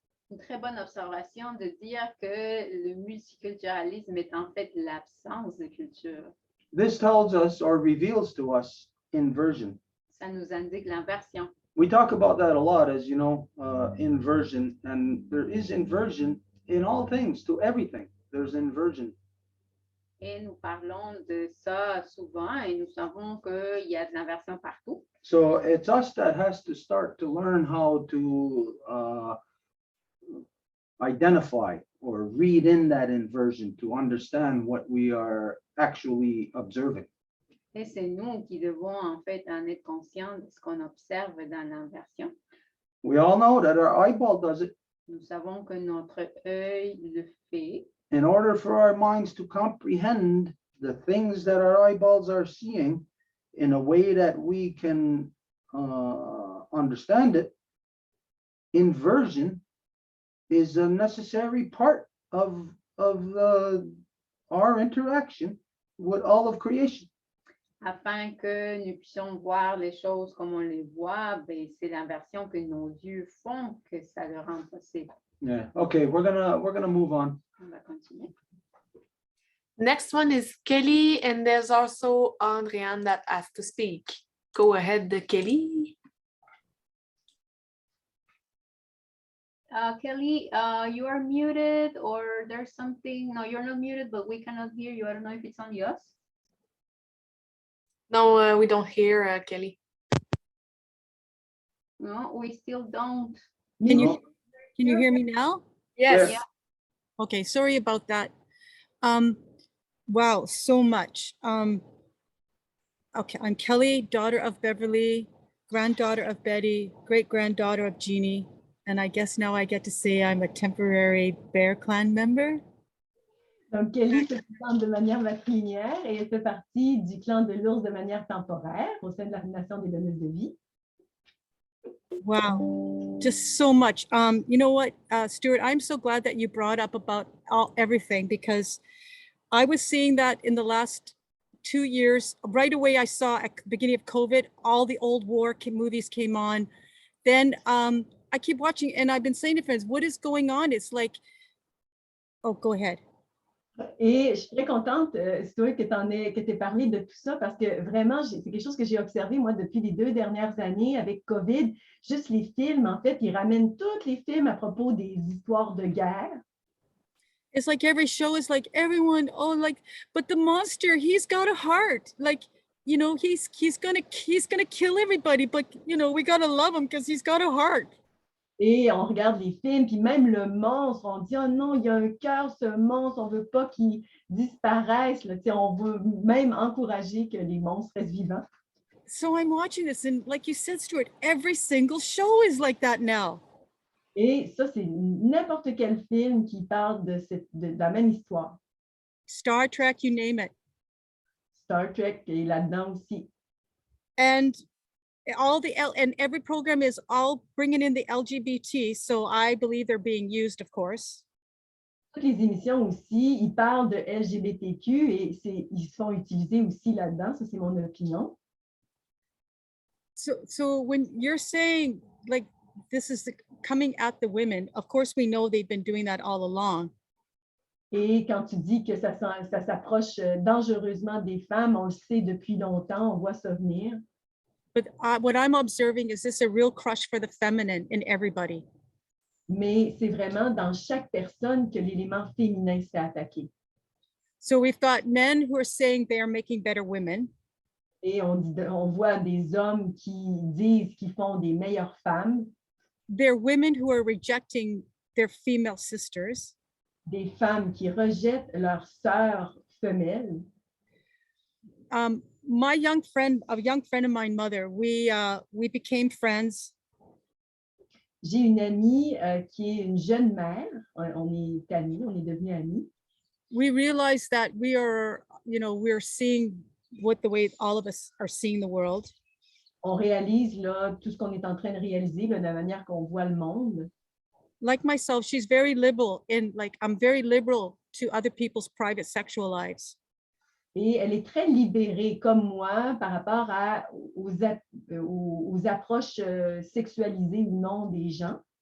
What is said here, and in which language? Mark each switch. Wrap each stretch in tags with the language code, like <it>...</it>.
<fr>Une très bonne observation de dire que le multiculturalisme est en fait l'absence de culture.</fr> <en>This tells us or reveals to us inversion.</en> <fr>Ça nous indique l'inversion.</fr> <en>We talk about that a lot, as you know, inversion, and there is inversion in all things, to everything. There's inversion.</en> <fr>Et nous parlons de ça souvent et nous savons qu'il y a de l'inversion partout.</fr> <en>So it's us that has to start to learn how to identify or read in that inversion to understand what we are actually observing.</en> <fr>Et c'est nous qui devons en fait en être conscients de ce qu'on observe dans l'inversion.</fr> <en>We all know that our eyeball does it.</en> <fr>Nous savons que notre œil le fait.</fr> <en>In order for our minds to comprehend the things that our eyeballs are seeing in a way that we can understand it, inversion is a necessary part of our interaction with all of creation.</en> <fr>Afin que nous puissions voir les choses comme on les voit, ben, c'est l'inversion que nos yeux font que ça le rend possible.</fr> <en>Yeah. Okay, we're gonna move on.</en> <fr>On va continuer.</fr> <en>Next one is Kelly, and there's also Andriane that has to speak. Go ahead, Kelly. Kelly, you are muted, or there's something. No, you're not muted, but we cannot hear you. I don't know if it's only us. No, we don't hear Kelly. No, we still don't. Can you hear me now? Yes. Yeah. Okay, sorry about that. Wow, so much. Okay, I'm Kelly, daughter of Beverly, granddaughter of Betty, great-granddaughter of Jeannie, and I guess now I get to say I'm a temporary Bear Clan member.</en> <fr>Donc, Kelly se présente de manière matrilinéaire et elle fait partie du clan de l'ours de manière temporaire au sein de la nation des donneuses de vie.</fr> <en>Wow, just so much. You know what, Stuart, I'm so glad that you brought up about everything, because I was seeing that in the last 2 years. Right away, I saw at the beginning of COVID, all the old war movies came on. Then I keep watching, and I've been saying to friends, what is going on? It's like, oh, go ahead.</en> <fr>Et je suis très contente, Stuart, que tu aies parlé de tout ça, parce que vraiment, c'est quelque chose que j'ai observé, moi, depuis les 2 dernières années avec COVID. Juste les films, en fait, ils ramènent tous les films à propos des histoires de guerre.</fr> <en>It's like every show is like everyone, oh, like, but the monster, he's got a heart. Like, you know, he's gonna kill everybody, but you know, we gotta love him because he's got a heart.</en> <fr>Et on regarde les films, puis même le monstre, on dit, oh non, il y a un cœur, ce monstre, on ne veut pas qu'il disparaisse. Là. On veut même encourager que les monstres restent vivants.</fr> <en>So I'm watching this, and like you said, Stuart, every single show is like that now.</en> <fr>Et ça, c'est n'importe quel film qui parle de la même histoire.</fr> <en>Star Trek, you name it.</en> <fr>Star Trek est là-dedans aussi.</fr> <en>And and every program is all bringing in the LGBT, so I believe they're being used, of course.</en> <fr>Toutes les émissions aussi, ils parlent de LGBTQ et ils sont utilisés aussi là-dedans. Ça, c'est mon opinion.</fr> <en>So when you're saying like this is coming at the women, of course we know they've been doing that all along.</en> <fr>Et quand tu dis que ça s'approche dangereusement des femmes, on le sait depuis longtemps, on voit ça venir.</fr> <en>But what I'm observing is this a real crush for the feminine in everybody.</en> <fr>Mais c'est vraiment dans chaque personne que l'élément féminin s'est attaqué.</fr> <en>So we've got men who are saying they are making better women.</en> <fr>Et on voit des hommes qui disent qu'ils font des meilleures femmes.</fr> <en>There are women who are rejecting their female sisters.</en> <fr>Des femmes qui rejettent leurs sœurs femelles.</fr> <en>A young friend of mine, mother, we became friends.</en> <fr>J'ai une amie qui est une jeune mère. On est amis, on est devenus amis.</fr> <en>We realized that we're seeing the way all of us are seeing the world.</en> <fr>On réalise là, tout ce qu'on est en train de réaliser, là, de la manière qu'on voit le monde.</fr> <en>Like myself, she's very liberal I'm very liberal to other people's private sexual lives.</en> <fr>Et elle est très libérée, comme moi, par rapport aux approches sexualisées ou non des gens.</fr>